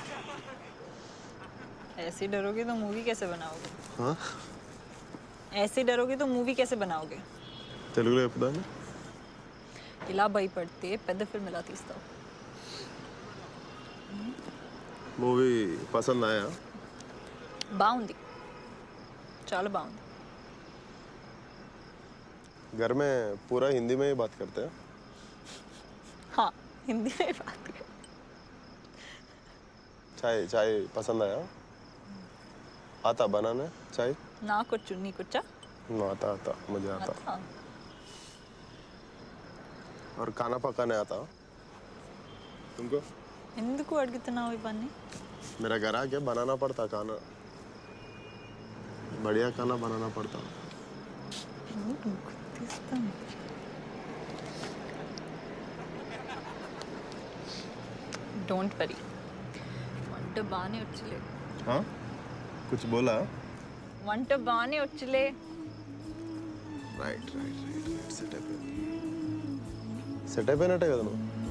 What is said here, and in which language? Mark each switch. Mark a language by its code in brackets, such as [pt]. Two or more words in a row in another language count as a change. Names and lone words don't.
[hi] ऐसे डरोगे तो मूवी कैसे बनाओगे? हाँ? ऐसे डरोगे तो मूवी कैसे बनाओगे? [te] తెలుగులో చెప్తాను. ఇలా భయపడితే పెద్ద ఫిల్మ్ ఎలా తీస్తావు? [hi] मूवी पसंद आया? [te] బాగుంది, చాలా బాగుంది. [hi] घर में पूरा हिंदी में ही बात करते हैं. हाँ, हिंदी में बात कर. चाय पसंद आया? आता बनाने चाय? [te] నాకొచ్చు, నీకొచ్చా? [hi] आता मुझे आता. और खाना पकाने आता? तुमको? [te] ఎందుకు అడుగుతున్నావు ఇవన్నీ? [hi] मेरा घर आके बनाना पड़ता खाना, बढ़िया खाना बनाना पड़ता. [en] don't worry, [te] వంట బాగానే వచ్చులే. [hi] हाँ? कुछ बोला? [te] వంట బాగానే వచ్చులే. राइट సెటప్ అయినట్టే కదా నువ్వు.